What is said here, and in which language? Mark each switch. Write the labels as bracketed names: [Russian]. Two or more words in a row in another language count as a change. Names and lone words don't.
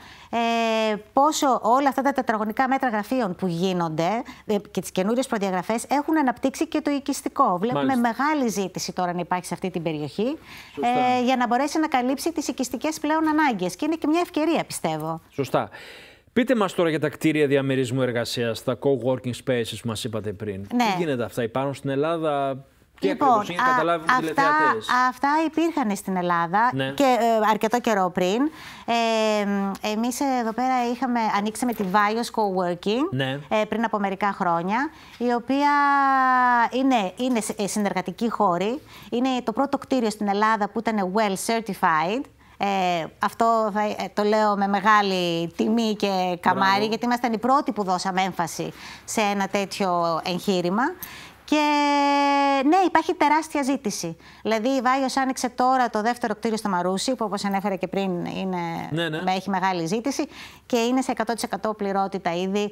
[Greek] Πόσο όλα αυτά τα τετραγωνικά μέτρα γραφείων που γίνονται και τις καινούριες προδιαγραφές έχουν αναπτύξει και το οικιστικό. Βλέπουμε μεγάλη ζήτηση τώρα να υπάρχει σε αυτή την περιοχή για να μπορέσει να καλύψει τις οικιστικές πλέον ανάγκες. Και είναι και μια ευκαιρία, πιστεύω. Σωστά. Πείτε μας τώρα για τα κτίρια διαμερισμού εργασίας, τα [English] co-working spaces [Greek] που μας είπατε πριν. Τι γίνεται αυτά, υπάρχουν στην Ελλάδα? Λοιπόν, για να καταλάβουν οι τηλεθεατές. Αυτά υπήρχαν στην Ελλάδα και αρκετό καιρό πριν. Εμείς εδώ πέρα ανοίξαμε τη Vios Coworking πριν από μερικά χρόνια, η οποία είναι συνεργατική χώρη. Είναι το πρώτο κτίριο στην Ελλάδα που ήταν [English] well certified. [Greek] Αυτό το λέω με μεγάλη τιμή και καμάρι, γιατί ήμασταν οι πρώτοι που δώσαμε έμφαση σε ένα τέτοιο εγχείρημα. Και ναι, υπάρχει τεράστια ζήτηση. Δηλαδή, η Vios άνοιξε τώρα το δεύτερο κτίριο στο Μαρούσι, που όπως ανέφερα και πριν έχει μεγάλη ζήτηση και είναι σε 100% πληρότητα ήδη.